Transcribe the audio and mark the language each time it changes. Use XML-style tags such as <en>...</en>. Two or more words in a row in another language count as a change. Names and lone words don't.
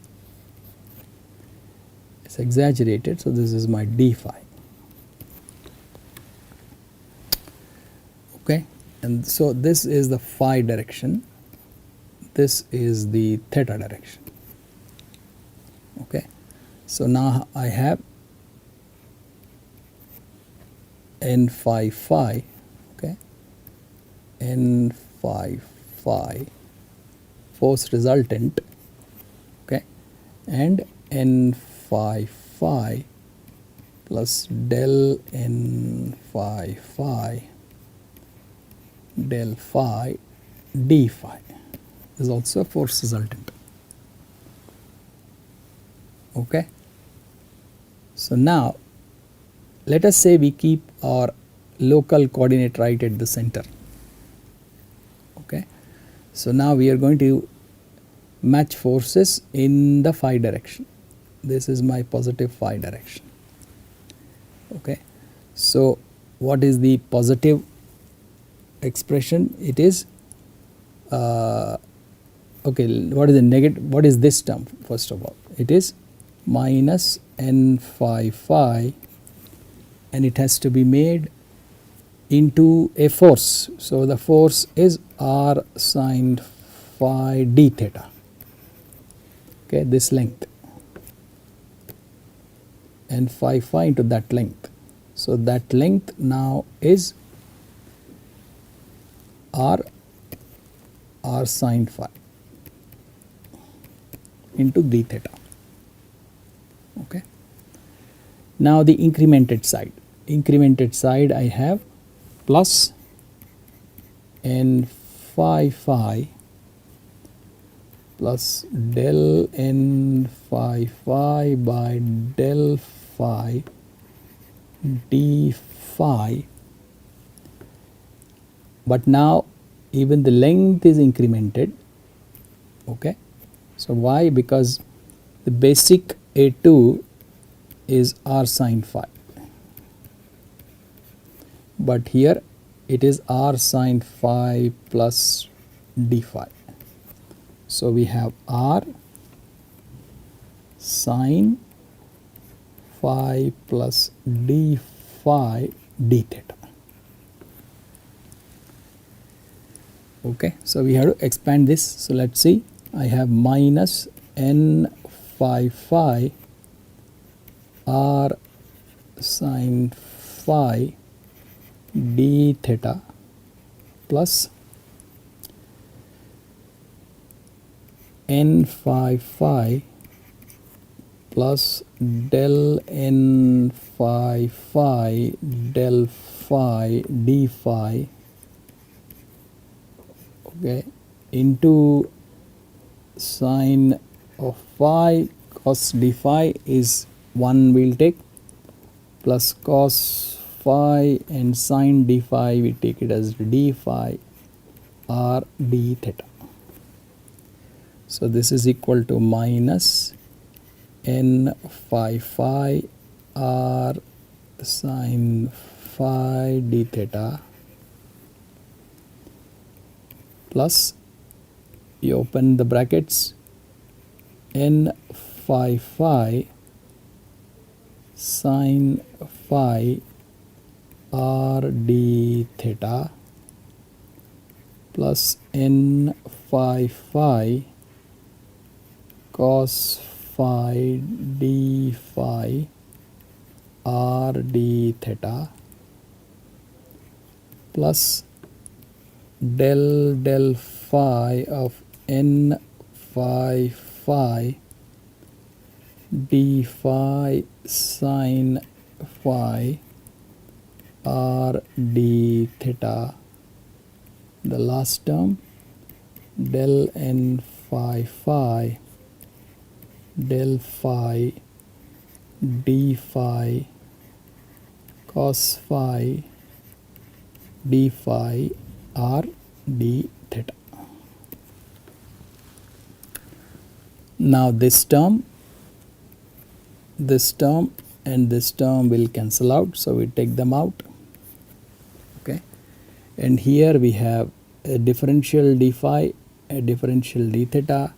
<en>It's exaggerated, so this is my d phi. Okay, and so this is the phi direction, this is the theta direction. Okay, so now I have n phi phi, okay, n phi phi, force resultant, okay, and n phi phi plus del n phi phi del phi d phi is also a force resultant. Okay. So now let us say we keep our local coordinate right at the center. Okay. So now we are going to match forces in the phi direction. This is my positive phi direction. Okay. So what is the positive expression? It is okay, what is the negative? What is this term? First of all, it is minus n phi phi, and it has to be made into a force. So the force is r sin phi d theta. Okay, this length, and phi phi into that length. So that length now is r sin phi into d theta. Okay. Now the incremented side I have plus n phi phi plus del n phi phi by del phi d phi, but now even the length is incremented. Okay. So why? Because the basic A2 is r sin phi, but here it is r sin phi plus d phi. So we have r sin phi plus d phi d theta. Okay, so we have to expand this. So let's see, I have minus n phi phi r sin phi d theta plus n phi phi plus del n phi phi del phi d phi, okay, into sine of phi cos d phi is 1 we will take, plus cos phi and sine d phi we take it as d phi r d theta. So this is equal to minus n phi phi r sin phi d theta plus, you open the brackets, n phi phi sin phi r d theta plus n phi phi cos phi d phi r d theta plus del phi of n phi phi d phi sin phi r d theta, the last term del n phi phi del phi d phi cos phi d phi r d theta. Now this term and this term will cancel out, so we take them out. Okay, and here we have a differential d phi, a differential d theta.</en>